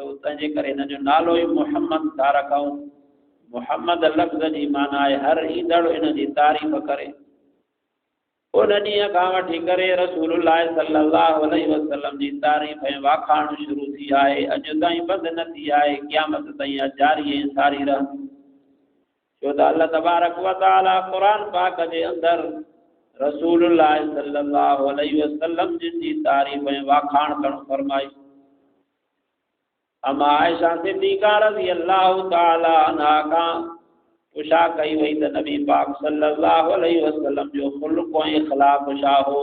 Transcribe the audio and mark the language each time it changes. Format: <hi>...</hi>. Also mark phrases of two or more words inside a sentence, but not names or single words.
<sd>तंहिंजे करे हिन जो नालो ई मुहम्मद था रखूं। मुहम्मद लफ़्ज़ जी माना आहे हर ईंदड़ हिन जी तारीफ़ करे। उन ॾींहं खां वठी करे रसूलुल्लाह</sd> <ar>صلى الله عليه وسلم</ar> <sd>जी तारीफ़ ऐं वाखाण शुरू थी आहे। अॼु ताईं बंदि न थी आहे, क़यामत ताईं जारी ऐं सारी रहंदी। छो त</sd> <ar>الله تبارك وتعالى</ar> <sd>क़ुरान पाक जे अंदरि रसूलुल्लाह</sd> <ar>صلى الله عليه وسلم</ar> <sd>जी तारीफ़ ऐं वाखाण करणु फरमाई। अमा आयशा सिद्दीक़ा</sd> <ar>رضي الله تعالى عنها</ar> <sd>खां पुछा कई वई त नबी पाक</sd> <ar>صلى الله عليه وسلم</ar> <sd>जो ख़ुल्क़ ऐं इख़लाक़ छा हो।</sd>